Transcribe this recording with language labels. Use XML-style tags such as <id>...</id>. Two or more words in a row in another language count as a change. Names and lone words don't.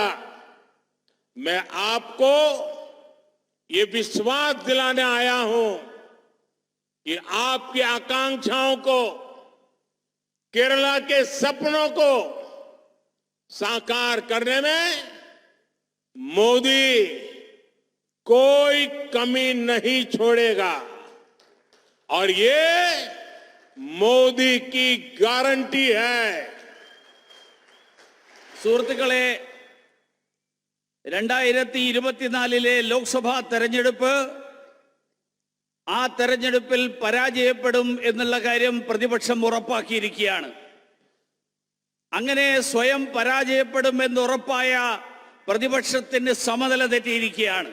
<hi>मैं आपको ये विश्वास दिलाने आया हूं कि आपकी आकांक्षाओं को, केरला के सपनों को साकार करने में मोदी कोई कमी नहीं छोड़ेगा. और ये मोदी की गारंटी है.</hi> <ml>സുഹൃത്തുക്കളെ, 2024 ലോക്സഭാ തെരഞ്ഞെടുപ്പ്, ആ തെരഞ്ഞെടുപ്പിൽ പരാജയപ്പെടും എന്നുള്ള കാര്യം പ്രതിപക്ഷം ഉറപ്പാക്കിയിരിക്കുകയാണ്. അങ്ങനെ സ്വയം പരാജയപ്പെടും എന്ന് ഉറപ്പായ പ്രതിപക്ഷത്തിന് സമനില തെറ്റിയിരിക്കുകയാണ്.</ml>